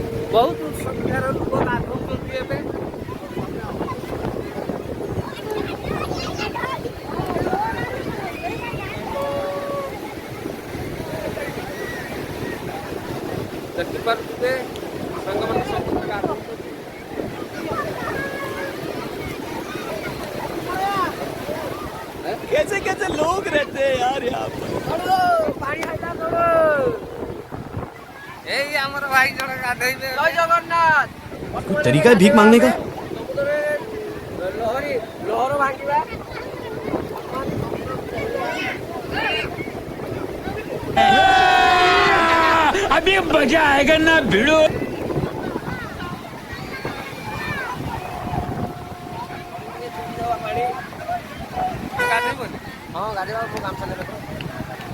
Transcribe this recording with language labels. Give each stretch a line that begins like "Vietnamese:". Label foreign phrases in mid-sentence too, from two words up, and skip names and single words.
Odia: ବହୁତ ସଂଖ୍ୟାର ଲୋକ ଗାଧଉଛନ୍ତି ଏବେ। ଦେଖିପାରୁଥିବେ ସାଙ୍ଗମାନେ ସବୁ ଗାଧଉଛନ୍ତି।
Hindi: कैसे कैसे लोग रहते हैं यार यहाँ पर।
Odia: ଏଇ ଆମର ଭାଇ ଜଣେ ଗାଧେଇବେ। ଜୟ ଜଗନ୍ନାଥ।
Hindi: कोई तरीका है भीख मांगने का?
Odia: ଲହରୀ ଲହର ଭାଙ୍ଗିବା।
Hindi: अभी मजा आएगा ना भिड़ो।
Odia: ଗାଧେଇବନି? ହଁ ଗାଧେଇବା ମୁଁ ଗାମଛା ନେବେ ତ।